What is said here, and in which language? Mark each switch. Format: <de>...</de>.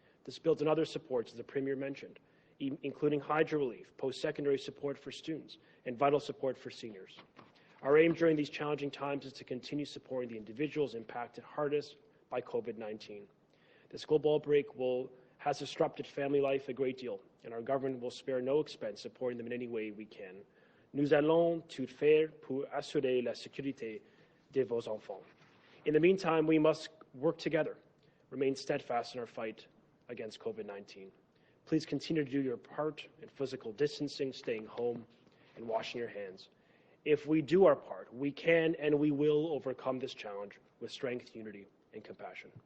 <en>This builds on other supports, as the Premier mentioned, including hydro relief, post-secondary support for students, and vital support for seniors. Our aim during these challenging times is to continue supporting the individuals impacted hardest by COVID-19. This global outbreak has disrupted family life a great deal, and our government will spare no expense supporting them in any way we can.</en> <fr>Nous allons tout faire pour assurer la sécurité de vos enfants.</fr> <en>In the meantime, we must work together, remain steadfast in our fight against COVID-19. Please continue to do your part in physical distancing, staying home, and washing your hands. If we do our part, we can and we will overcome this challenge with strength, unity, and compassion.</en>